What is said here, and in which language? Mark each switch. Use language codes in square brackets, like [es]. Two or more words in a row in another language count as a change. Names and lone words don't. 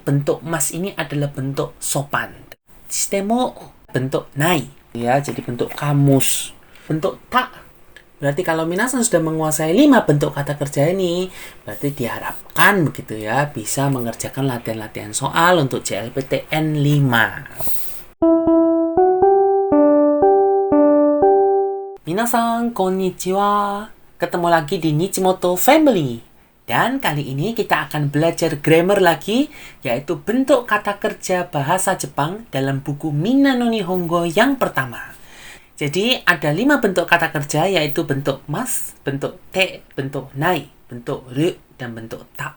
[id] bentuk mas ini adalah bentuk sopan. Shitemo bentuk nai, ya, jadi bentuk kamus. Bentuk ta berarti kalau minasan sudah menguasai 5 bentuk kata kerja ini, berarti diharapkan begitu ya bisa mengerjakan latihan-latihan soal untuk JLPTN 5. [ja] 皆さんこんにちは. [id] Ketemu lagi di Nichimoto Family. Dan kali ini kita akan belajar grammar lagi, yaitu bentuk kata kerja bahasa Jepang dalam buku Minna no Nihongo yang pertama. Jadi ada 5 bentuk kata kerja, yaitu bentuk mas, bentuk te, bentuk nai, bentuk ru, dan bentuk ta.